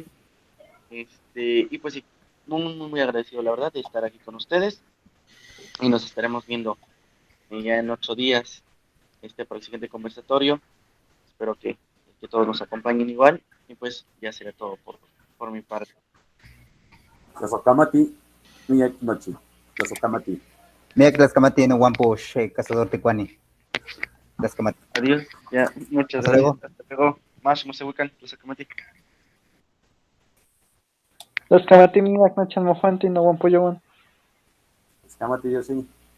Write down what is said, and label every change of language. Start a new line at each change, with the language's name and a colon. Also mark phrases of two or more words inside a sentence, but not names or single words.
Spanish: Y pues sí, muy agradecido, la verdad, de estar aquí con ustedes. Y nos estaremos viendo ya en 8 días para el siguiente conversatorio. Espero que todos nos acompañen igual. Y pues ya será todo por mi parte.
Nahuatl languages: Tlazokamati, Miyak Nochi. Tlazokamati. Miyak Tlazokamati, no Wampo, Cazador Tecuani. Tlazokamati.
Spanish: Adiós, ya, muchas Hasta gracias. luego. Hasta luego. Más,
Nahuatl languages: Mosehuican, Tlazokamati. Tlazokamati, Miyak Nachan Mofanti, no Wampo Yowan. Tlazokamati,
Spanish: yo sí.